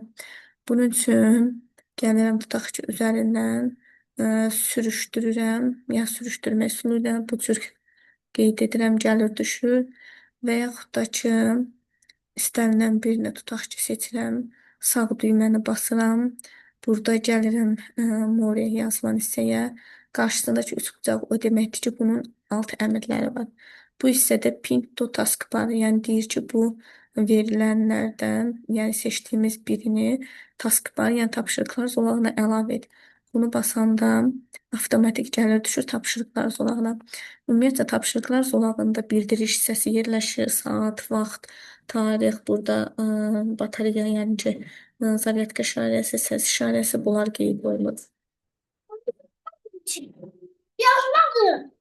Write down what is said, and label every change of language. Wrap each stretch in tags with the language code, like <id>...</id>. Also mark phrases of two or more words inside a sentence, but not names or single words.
<az>Bunun üçün gəlirəm, tutaq ki, üzərindən sürüşdürürəm, ya sürüşdürmə üsulu ilə bu cür qeyd edirəm, gəlir düşür və yaxud da ki, istənilən birini tutaq ki, seçirəm, sağ düyməni basıram, burada gəlirəm more yazılan hissəyə, qarşısındakı üçbucaq o deməkdir ki, bunun alt əmrləri var. Bu hissədə</az> <en>pin to task</en> <az>var, yəni deyir ki, bu verilənlərdən, yəni seçdiyimiz birini task var, yəni tapşırıqlar zolağına əlavə et. Bunu basanda avtomatik gəlir düşür tapşırıqlar zolağına. Ümumiyyətlə tapşırıqlar zolağında bildiriş hissəsi yerləşir, saat, vaxt, tarix, burada batareya, yəni ki, zaryadka işarəsi, səs işarəsi bunlar qeyd olunur.</az>